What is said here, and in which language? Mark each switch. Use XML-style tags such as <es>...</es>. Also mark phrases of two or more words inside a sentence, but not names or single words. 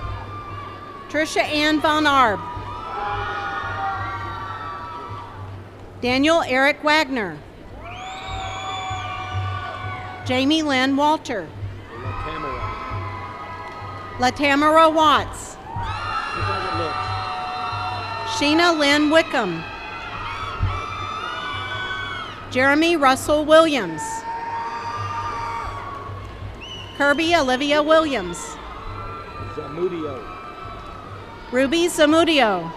<en>Trisha Ann Von Arb. Daniel Eric Wagner. Jamie Lynn Walter. Latamara Watts. Look like it looks. Sheena Lynn Wickham. Jeremy Russell Williams. Kirby Olivia Williams. Zamudio. Ruby Zamudio.</en>